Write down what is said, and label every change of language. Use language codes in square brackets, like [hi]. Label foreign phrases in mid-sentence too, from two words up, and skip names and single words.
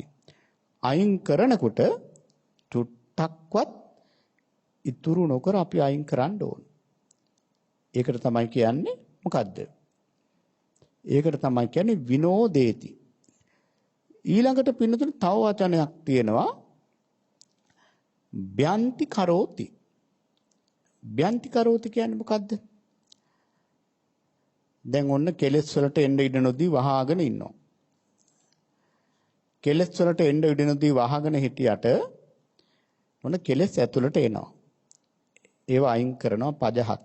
[si] අයින් කරනකොට චුට්ටක්වත් ඉතුරු නොකර අපි අයින් කරන්න ඕන. ඒකට තමයි කියන්නේ මොකද්ද? ඒකට තමයි කියන්නේ විනෝදේති. ඊළඟට පින්නතුනේ තව වචනයක් තියෙනවා [pi] බ්‍යන්ති කරෝති. බ්‍යන්ති කරෝති [si] කියන්නේ මොකද්ද? දැන් ඔන්න කෙලෙස් වලට එන්න ඉඩ නොදී වහාගෙන ඉන්නවා. කෙලෙස් වලට එන්න ඉඩ නොදී වහගෙන හිටියට ඔන්න කෙලෙස් ඇතුළට එනවා. ඒව අයින් කරනවා පජහති.